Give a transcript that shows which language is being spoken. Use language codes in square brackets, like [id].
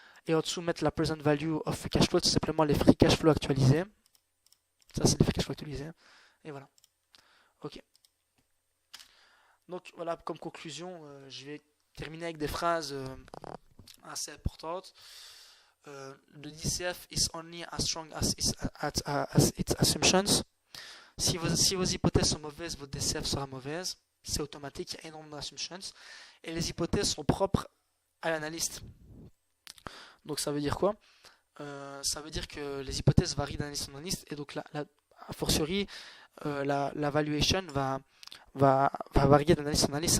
[fr] Et en dessous, mettre la present value of free cash flow, tout simplement les free cash flow actualisés. Ça, c'est les free cash flow actualisés. Et voilà. Ok. Donc voilà, comme conclusion, je vais terminer avec des phrases assez importantes. [en] The DCF is only as strong as its assumptions. [fr] Si vos hypothèses sont mauvaises, votre DCF sera mauvaise. C'est automatique, il y a énormément d'assumptions. Et les hypothèses sont propres à l'analyste. Donc ça veut dire quoi? Ça veut dire que les hypothèses varient d'analyste en analyste. Et donc a fortiori, la valuation va varier d'analyste en analyste.